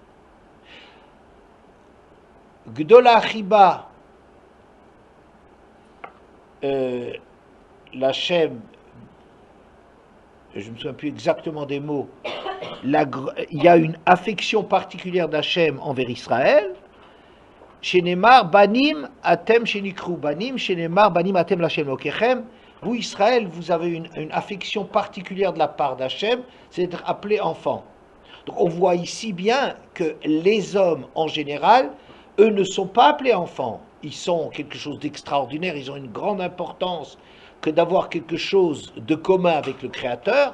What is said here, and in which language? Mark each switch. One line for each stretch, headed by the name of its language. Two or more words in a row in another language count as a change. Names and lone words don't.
Hebrew: גדולה חיבה להשם,
French: je ne me souviens plus exactement des mots, il y a une affection particulière d'Hachem envers Israël.
Hebrew: שנאמר בנים אתם שנקראו בנים, שנאמר בנים אתם לה' אלוקיכם.
French: Vous, Israël, vous avez une affection particulière de la part d'Hachem, c'est d'être appelé enfant. Donc on voit ici bien que les hommes, en général, eux ne sont pas appelés enfants. Ils sont quelque chose d'extraordinaire, ils ont une grande importance que d'avoir quelque chose de commun avec le Créateur.